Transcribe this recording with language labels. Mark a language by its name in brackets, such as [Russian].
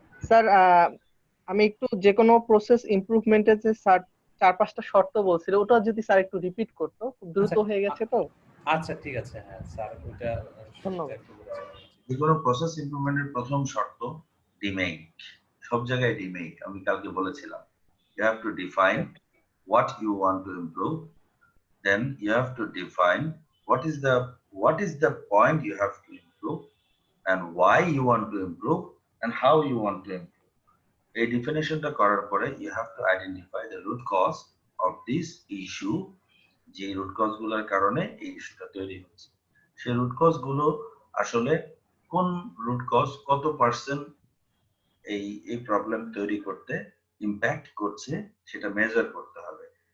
[Bangla] Sir আমি একটু যে কোনো প্রসেস ইমপ্রুভমেন্টের যে স্যার 4-5টা শর্ত বলছিল, ওটা যদি স্যার একটু রিপিট করতো, খুব দ্রুত হয়ে গেছে তো। আচ্ছা ঠিক আছে, হ্যাঁ স্যার ওইটা ধন্যবাদ। যে কোনো প্রসেস ইমপ্রুভমেন্টের প্রথম শর্ত ডিমেক, সব জায়গায় ডিমেক। আমি কালকে বলেছিলাম [English] you have to define what you want to improve, then you have to define what is the point you have to improve and why you want to improve and how you want to improve. [Bangla] এই ডেফিনেশনটা করার পরে [English] you have to identify the root cause of this issue, [Bangla] যে root cause গুলোর কারণে এই ইস্যুটা তৈরি হচ্ছে। সেই রুট কজ গুলো আসলে কোন রুট কজ কত পার্সেন্ট এই প্রবলেম তৈরি করতে ইম্প্যাক্ট করছে সেটা মেজার করতে হবে।